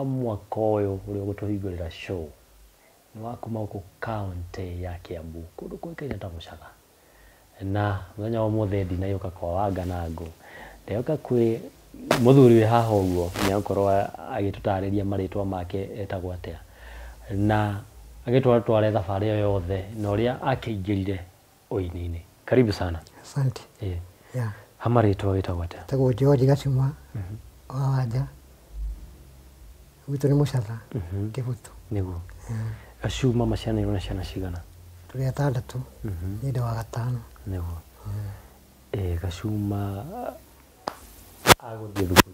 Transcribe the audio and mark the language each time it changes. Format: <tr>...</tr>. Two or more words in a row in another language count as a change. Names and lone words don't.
<ki>mwaka ũyũ ũrĩa ũgũtũhingũrĩra show nĩ wa kuma gũkũ kaunti ya Kiambu kũndũ kũĩkaine ta Mũcatha na muthenya wa umuthi ndinaiũka kwa Wanganangũ ndeoka kwĩ muthuri we haha ũguo nĩ akorwo agĩtũtarĩria marĩtwa make etagwo atĩa na agĩtware thabarĩ ĩyo yothe na ũrĩa akĩingĩrire ũini-inĩ.</ki> <sw>Karibu sana. Asante. Yeah.</sw> <ki>Hamarĩtwa wĩtagwo atĩa? Tagwo George Gacuma wa Wanja gwitũ nĩ Mũcatha Kĩbutu nĩguo. Gacuma maciarĩirwo na ciana cigana? tũrĩ atandatũ nĩ ndĩ wa gatano. Nĩguo. Gacuma agũthiĩ thukuru</ki>